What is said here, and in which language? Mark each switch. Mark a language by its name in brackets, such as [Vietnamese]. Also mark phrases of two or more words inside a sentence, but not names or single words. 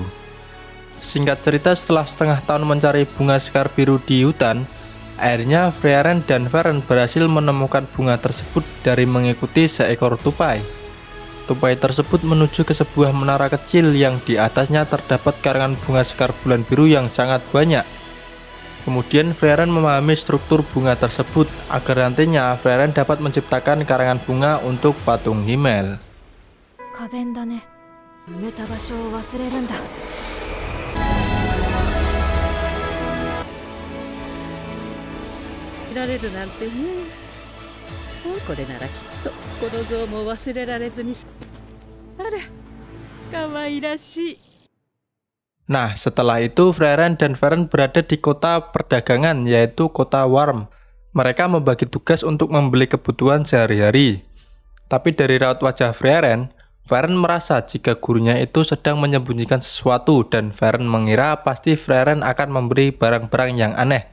[Indonesian] Singkat cerita, setelah setengah tahun mencari bunga sekar biru di hutan, akhirnya Frieren dan Feren berhasil menemukan bunga tersebut dari mengikuti seekor tupai. Tupai tersebut menuju ke sebuah menara kecil yang di atasnya terdapat karangan bunga sekar bulan biru yang sangat banyak. Kemudian Frieren memahami struktur bunga tersebut agar nantinya Frieren dapat menciptakan karangan bunga untuk patung Himmel. [Japanese] 花弁だね。埋めた場所を忘れるんだ。られるなんてね。これならきっとこの像も忘れられずに。あら、可愛らしい。 [Indonesian] Nah, setelah itu Frieren dan Feren berada di kota perdagangan yaitu kota Worm. Mereka membagi tugas untuk membeli kebutuhan sehari-hari. Tapi dari raut wajah Frieren, Feren merasa jika gurunya itu sedang menyembunyikan sesuatu dan Feren mengira pasti Frieren akan memberi barang-barang yang aneh.